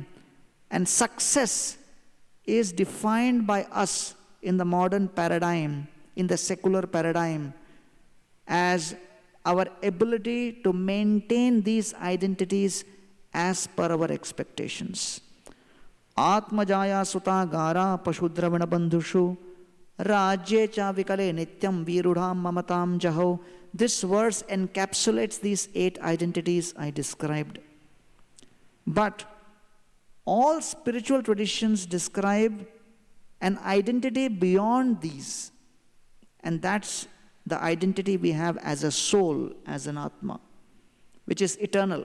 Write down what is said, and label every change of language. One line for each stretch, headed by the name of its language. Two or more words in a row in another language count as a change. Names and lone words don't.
English: And success is defined by us in the modern paradigm in the secular paradigm as our ability to maintain these identities as per our expectations.
Sanskrit: Atmajaya suta gara pashudravana bandhushu rajye cha vikale nityam virudham mamatam jaho.
English: This verse encapsulates these 8 identities I described. But all spiritual traditions describe an identity beyond these, and that's the identity we have as a soul, as an Atma, which is eternal.